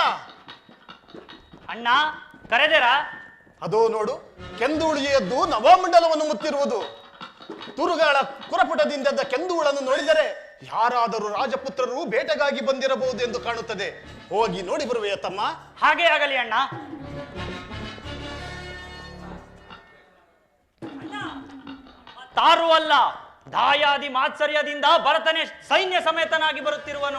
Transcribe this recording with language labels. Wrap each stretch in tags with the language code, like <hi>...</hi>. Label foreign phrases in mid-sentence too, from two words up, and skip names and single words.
<kn>ಅಣ್ಣ ಕರೆದೇರಾ? ಅದೋ ನೋಡು, ಕೆಂದುಳಿಯದ್ದು ನವಮಂಡಲವನ್ನು ಮುತ್ತಿರುವುದು. ತುರುಗಾಳ ಕುರಪುಟದಿಂದದ ಕೆಂದುಳನ್ನು ನೋಡಿದರೆ ಯಾರಾದರೂ ರಾಜಪುತ್ರರು ಬೇಟೆಗಾಗಿ ಬಂದಿರಬಹುದು ಎಂದು ಕಾಣುತ್ತದೆ. ಹೋಗಿ ನೋಡಿ ಬರುವೆಯ ತಮ್ಮ? ಹಾಗೆ ಆಗಲಿ ಅಣ್ಣ. ತಾರು ಅಲ್ಲ, ದಾಯಾದಿ ಮಾತ್ಸರ್ಯದಿಂದ ಭರತನೇ ಸೈನ್ಯ ಸಮೇತನಾಗಿ ಬರುತ್ತಿರುವನು.</kn>